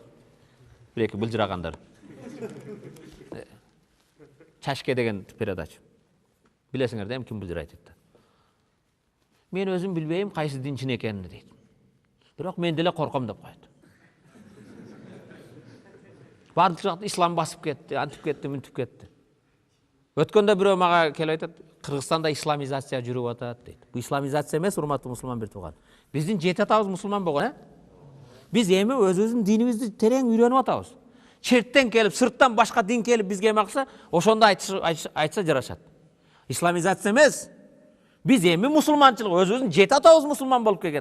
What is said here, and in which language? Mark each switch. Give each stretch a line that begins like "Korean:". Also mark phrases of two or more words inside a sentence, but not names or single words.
Kyrgyz: Бир-эки былжырагандар. Чашке деген передача. Билесиңер да, ким былжырайт дейт. Мен өзүм билбейм кайсы динчин экенин дейт. Бирок мен деле корком деп коет.
Kazakh: бардық жақты ислам басып кетті, антып кетті, мүнтіп кетті. Өткенде біреу мага келіп айтады, Қырғызстанда исламизация жүріп атат дейді. Бұл исламизация емес,
Kyrgyz: урматтуу мусулман бир тууган. Биздин 7 атабыз мусулман болгон, Biz эми өзүбүздүн динибизди терең үйрөнүп атабыз. Черттен келип, сырттан башка дин келип бизге макса, ошондо айтса жарашат. Исламизация эмес. Biz эми мусулманчылык өзүбүздүн 7 атабыз мусулман болуп келген.